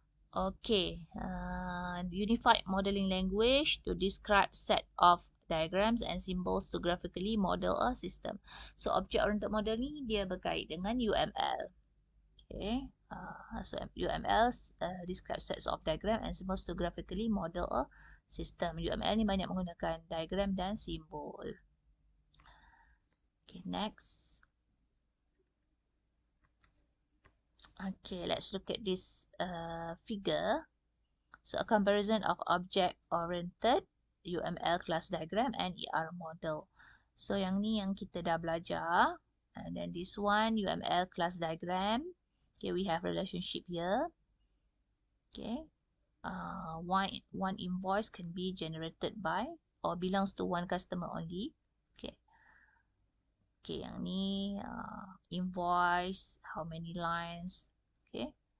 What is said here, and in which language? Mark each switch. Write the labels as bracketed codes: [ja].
[en] Okay, unified modeling language to describe set of diagrams and symbols to graphically model a system. So object-oriented model [ms] ni dia berkait dengan [en] UML. Okay, so UML describe sets of diagram and symbols to graphically model a system. [ms] UML ni banyak menggunakan diagram dan simbol. [en] Okay, next. Okay, let's look at this figure. So a comparison of object-oriented UML class diagram and ER model. [ms] So yang ni yang kita dah belajar. [en] And then this one UML class diagram. Okay, we have relationship here. Okay, one invoice can be generated by or belongs to one customer only. Okay. Okay, [ms] yang ni [en] invoice, how many lines. Okay.